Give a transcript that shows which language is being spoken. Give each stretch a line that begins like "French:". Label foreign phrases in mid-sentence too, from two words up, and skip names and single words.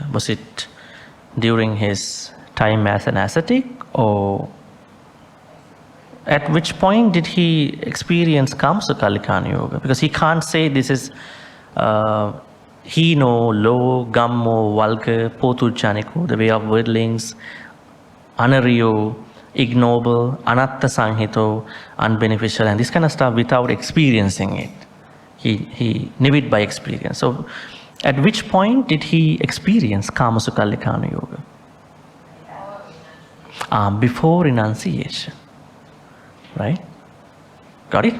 English: Was it during his time as an ascetic, or at which point did he experience
Pali: Kama Sukhallikana Yoga?
English: Because he can't say this is hino, low, gammo, vulgar, potujanico, the way of wordlings, anariyo, ignoble,
Pali: anatta sanghito,
English: unbeneficial, and this kind of stuff without experiencing it. He knew it by experience. So at which point did he experience
Pali: Kama Sukhallikana Yoga?
English: Before renunciation. Right? Got it?